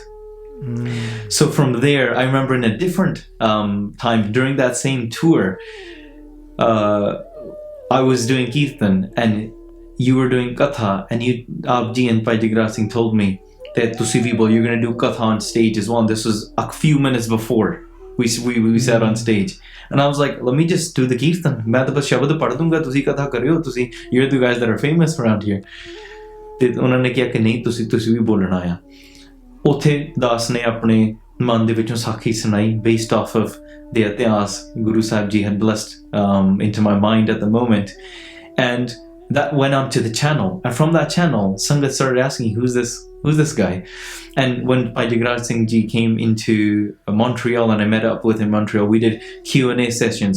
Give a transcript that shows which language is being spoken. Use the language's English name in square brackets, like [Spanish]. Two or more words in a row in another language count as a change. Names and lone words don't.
[English] So from there, I remember in a different time during that same tour, I was doing Kirtan, and you were doing Katha, and Abji and Bhai Jagraj Singh told me that you're going to do Katha on stage as well. And this was a few minutes before we sat on stage. And I was like, let me just do the Kirtan. [Hindi] मैं तो बस शबद पढ़ दूंगा, [Punjabi] ਤੁਸੀਂ ਕਥਾ ਕਰਿਓ, [English] you're the guys that are famous around here. [Punjabi] ਤੇ ਉਹਨਾਂ ਨੇ ਕਿਹਾ ਕਿ ਨਹੀਂ ਤੁਸੀਂ ਵੀ ਬੋਲਣਾ ਆ। ਉੱਥੇ ਦਾਸ ਨੇ ਆਪਣੇ ਮਨ ਦੇ ਵਿੱਚੋਂ ਸਾਖੀ ਸੁਣਾਈ [English] based off of the ਇਤਿਹਾਸ Guru Sahib Ji had blessed into my mind at the moment. And that went on to the channel. And from that channel, Sangat started asking, who's this guy? And when Bhai Jagraj Singh Ji came into Montreal and I met up with him in Montreal, we did Q&A sessions.